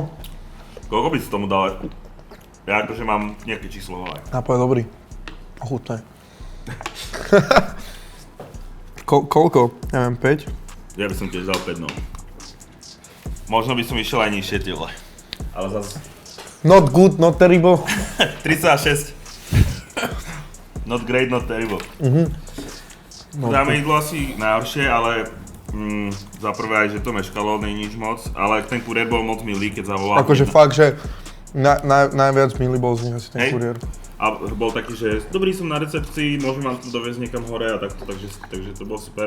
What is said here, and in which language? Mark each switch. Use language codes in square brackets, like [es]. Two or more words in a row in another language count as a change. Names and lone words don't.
[sk] Koľko by si tomu dal? Ja akože mám nejaké číslo ale. nápoj je dobrý. Ochutné. Koľko? Neviem, 5? Ja by som tiež dal 5, no. Možno by som išiel aj nižšie tie vole. Ale zase... [en] Not good, not terrible. 36. Not great, not terrible. [sk] No, Dáme jedlo asi najhoršie, ale za prvé aj, že to meškalo, nie nič moc, ale ten kuriér bol moc milý, keď zavolal. akože fakt, že najviac milý bol z nich asi ten Hej. kuriér. A bol taký, že dobrý som na recepcii, môžem vám to doviezť niekam hore a takto, takže to bolo super.